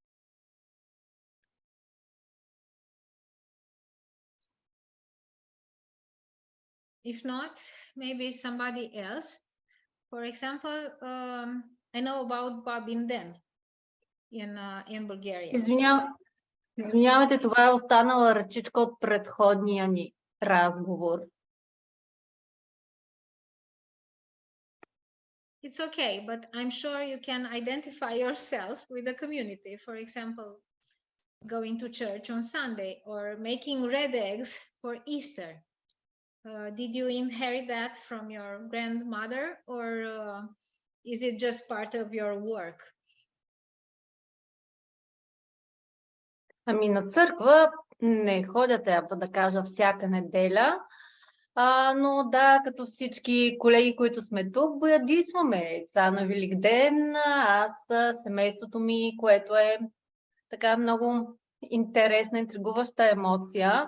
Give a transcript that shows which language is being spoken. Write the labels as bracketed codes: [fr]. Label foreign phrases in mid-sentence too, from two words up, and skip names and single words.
[en] If not, maybe somebody else. For example, I know about Babindan in Bulgaria. [bg] Извинявайте, това е останала ръчичка от предходния ни разговор. [en] It's okay, but I'm sure you can identify yourself with the community. For example, going to church on Sunday or making red eggs for Easter. Did you inherit that from your grandmother, or is it just part of your work? [bg] Ами на църква не ходя, трябва да кажа, всяка неделя. Но да, като всички колеги, които сме тук, боядисваме ца на Великден. Аз, семейството ми, което е така много интересна, интригуваща емоция.